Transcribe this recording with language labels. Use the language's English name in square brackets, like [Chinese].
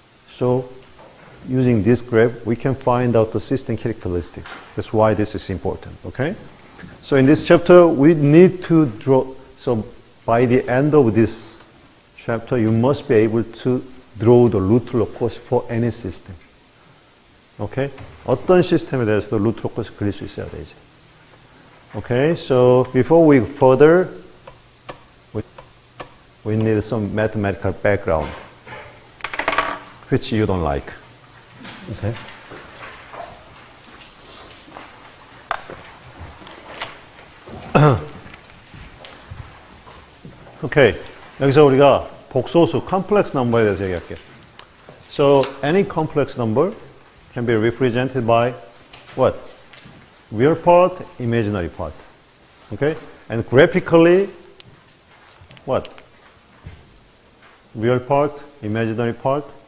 [English] So using this graph, we can find out the system characteristics. That's why this is important, okay? So in this chapter, we need to draw, so by the end of this chapter, you must be able to draw the root locus for any system. Okay? [Korean] 어떤 시스템에 대해서도 root locus 그릴 수 있어야 되지. [English] Okay, so before we further, we need some mathematical background, which you don't like. Okay. [Korean] Okay, 여기서 우리가 복소수, complex number에 대해서 얘기할게요. [English] So any complex number can be represented by what? real part, imaginary part. Okay? And graphically, what? Real part, imaginary part.